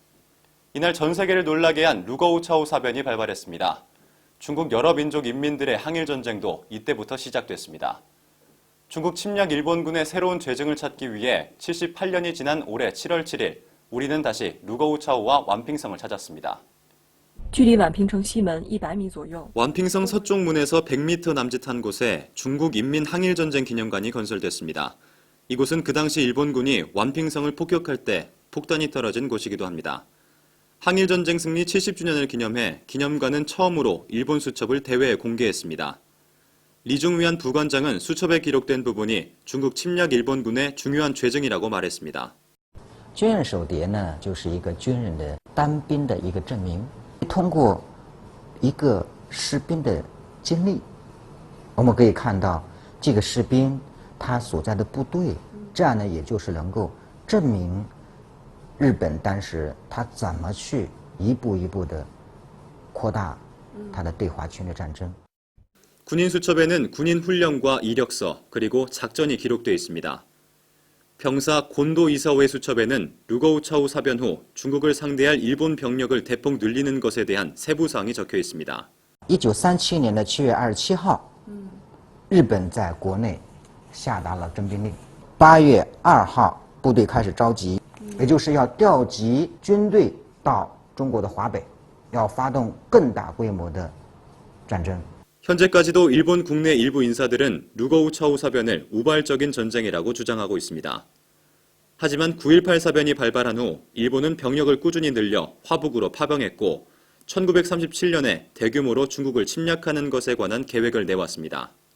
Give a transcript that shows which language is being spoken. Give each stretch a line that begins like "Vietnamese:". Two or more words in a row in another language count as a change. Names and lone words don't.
Korean: 이날 전 세계를 놀라게 한 루거우 차오 사변이 발발했습니다. 중국 여러 민족 인민들의 항일 전쟁도 이때부터 시작됐습니다. 중국 침략 일본군의 새로운 죄증을 찾기 위해 78년이 지난 올해 7월 7일 우리는 다시 루거우 차오와 완핑성을 찾았습니다.
Chinese: 距离宛平城西门100米左右.
Korean: 완핑성 서쪽 문에서 100m 남짓한 곳에 중국 인민 항일 전쟁 기념관이 건설됐습니다. 이곳은 그 당시 일본군이 완핑성을 폭격할 때 폭탄이 떨어진 곳이기도 합니다. 항일 전쟁 승리 70주년을 기념해 기념관은 처음으로 일본 수첩을 대회에 공개했습니다. 리중위안 부관장은 수첩에 기록된 부분이 중국 침략 일본군의 중요한 죄증이라고 말했습니다.
Chinese: 军人手碟呢，就是一个军人的单兵的一个证明。通过一个士兵的经历，我们可以看到这个士兵他所在的部队，这样呢，也就是能够证明日本当时他怎么去一步一步的扩大他的对华侵略战争。
Korean: 군인 수첩에는 군인 훈련과 이력서 그리고 작전이 기록되어 있습니다. 병사 곤도 이사오의 수첩에는 루거우 차오 사변 후 중국을 상대할 일본 병력을 대폭 늘리는 것에 대한 세부사항이 적혀 있습니다.
Chinese: 1937 年的7月27号，日本在国内下达了征兵令。8月2号，部队开始召集，也就是要调集军队到中国的华北，要发动更大规模的战争。
Korean: 현재까지도 일본 국내 일부 인사들은 루거우 차오 사변을 우발적인 전쟁이라고 주장하고 있습니다. 하지만 9.18 사변이 발발한 후 일본은 병력을 꾸준히 늘려 화북으로 파병했고 1937년에 대규모로 중국을 침략하는 것에 관한 계획을 내왔습니다.